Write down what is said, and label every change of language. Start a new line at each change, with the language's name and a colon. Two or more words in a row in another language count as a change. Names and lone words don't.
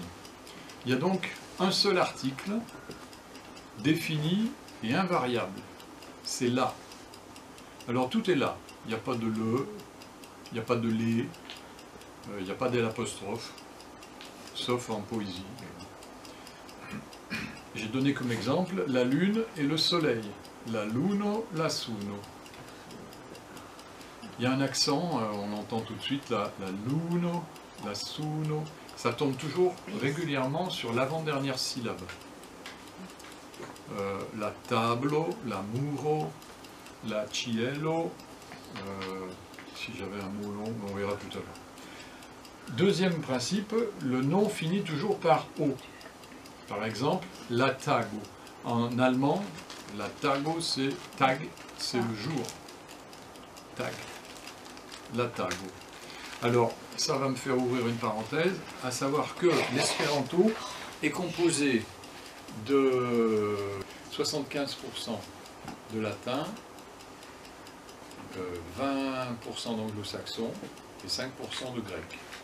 French: Il y a donc un seul article défini et invariable, c'est là. Alors tout est là, il n'y a pas de le, il n'y a pas de les, il n'y a pas d'apostrophe, sauf en poésie. J'ai donné comme exemple la lune et le soleil,
Esperanto: la luno, la suno.
French: Il y a un accent, on entend tout de suite
Esperanto: la luno, la suno,
French: ça tombe toujours régulièrement sur l'avant-dernière syllabe.
Esperanto: La tablo, la muro, la cielo,
French: si j'avais un mot long, on verra tout à l'heure. Deuxième principe, le nom finit toujours par O. Par exemple,
Esperanto: la tago.
French: En allemand,
Esperanto: la tago,
French: c'est tag, c'est le jour.
Esperanto: Tag. La tago.
French: Alors, ça va me faire ouvrir une parenthèse, à savoir que l'espéranto est composé de 75% de latin, 20% d'anglo-saxon et 5% de grec.